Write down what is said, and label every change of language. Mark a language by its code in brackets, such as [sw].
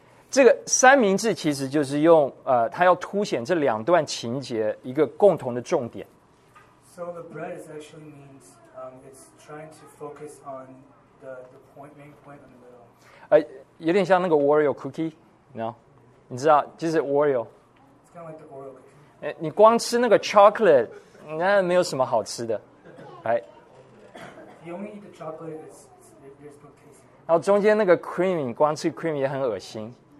[zh] 这个三明治其实就是用它要凸显这两段情节一个共同的重点。 [en] So the bread is actually means it's trying to focus on the point, main point in the middle. [zh] 有点像那个 [en] Oreo cookie, you know? [zh] 你知道，就是 Oreo. [en] It's kind of like the Oreo cookie. [zh] 你光吃那个 chocolate, 那没有什么好吃的。 [en] You only eat the chocolate, there's no taste. [zh] 然后中间那个 cream, 你光吃 cream 也很恶心。